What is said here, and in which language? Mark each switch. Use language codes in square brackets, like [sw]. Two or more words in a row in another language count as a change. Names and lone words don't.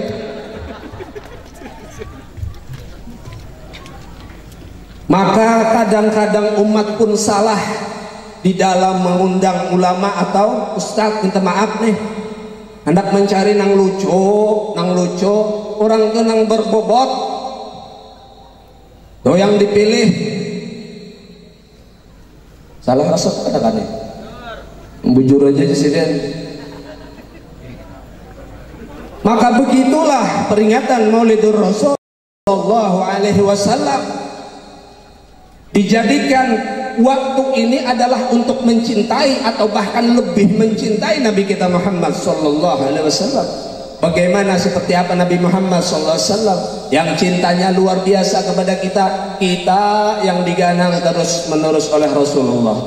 [id] Maka kadang-kadang umat pun salah di dalam mengundang ulama atau ustadz, minta maaf nih, hendak mencari nang lucu, orang itu nang berbobot, tuh yang dipilih salah rasa kadang-kadang bujur aja presiden. Maka begitulah peringatan Maulidur Rasul [ar] sallallahu alaihi wasallam, [id] dijadikan waktu ini adalah untuk mencintai atau bahkan lebih mencintai Nabi kita Muhammad [ar] sallallahu alaihi wasallam. [id] Bagaimana, seperti apa Nabi Muhammad [ar] sallallahu alaihi wasallam [id] yang cintanya luar biasa kepada kita, kita yang diganang terus menerus oleh Rasulullah.